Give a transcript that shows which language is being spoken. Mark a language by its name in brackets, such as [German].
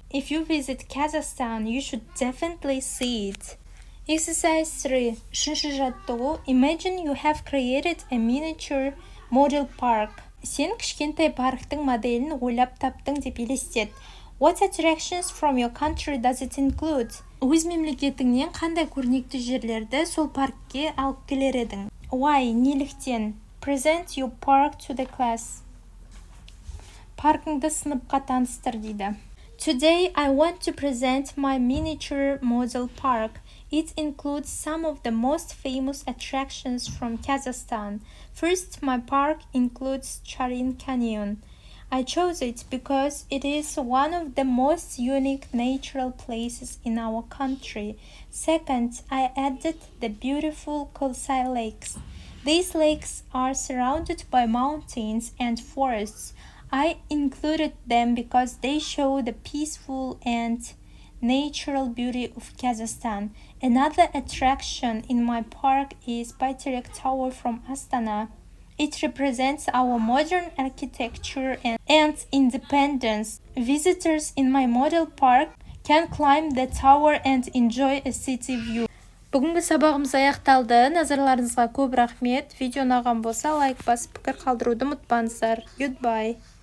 [English] If you visit Kazakhstan, you should definitely see it. Exercise 3. [Kazakh] Үшінші жаттығу. [English] Imagine you have created a miniature model park. [Kazakh] Сен кішкентай парктың моделін ойлап таптың деп елестет. [English] What attractions from your country does it include? [Kazakh] Өз мемлекетіңнен қандай көрнекті жерлерді сол паркке алып келер едің? [English] Why? [Kazakh] Неліктен? [English] Present your park to the class. [Kazakh] Паркыңды сыныпқа таныстыр дейді. [English] Today I want to present my miniature model park. It includes some of the most famous attractions from Kazakhstan. First, my park includes Charin Canyon. I chose it because it is one of the most unique natural places in our country. Second, I added the beautiful Kolsai lakes. These lakes are surrounded by mountains and forests. I included them because they show the peaceful and natural beauty of Kazakhstan. Another attraction in my park is Bayterek Tower from Astana. It represents our modern architecture and independence. Visitors in my model park can climb the tower and enjoy a city view. [Kazakh] Бүгінгі сабағымыз аяқталды. Назарларыңызға көп рахмет. Видео ұнаған болса лайк басып пікір қалдыруды ұмытпаңыздар. [English] Goodbye.